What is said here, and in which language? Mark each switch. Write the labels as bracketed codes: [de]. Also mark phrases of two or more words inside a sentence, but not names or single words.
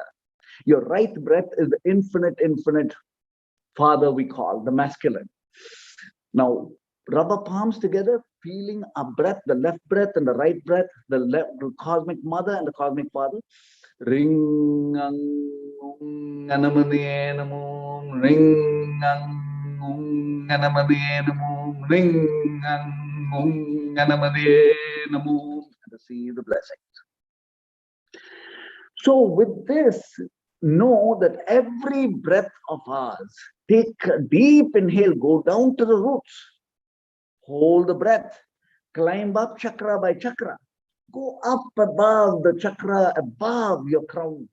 [en] Your right breath is the infinite father we call, the masculine. Now, rub our palms together, feeling our breath, the left breath and the right breath, the cosmic mother and the cosmic father. Ring anamane namo, ring anamane namo, ring anamane namo, and receive the blessings. So with this, know that every breath of ours, take a deep inhale, go down to the roots, hold the breath, climb up chakra by chakra, go up above the chakra, above your crown.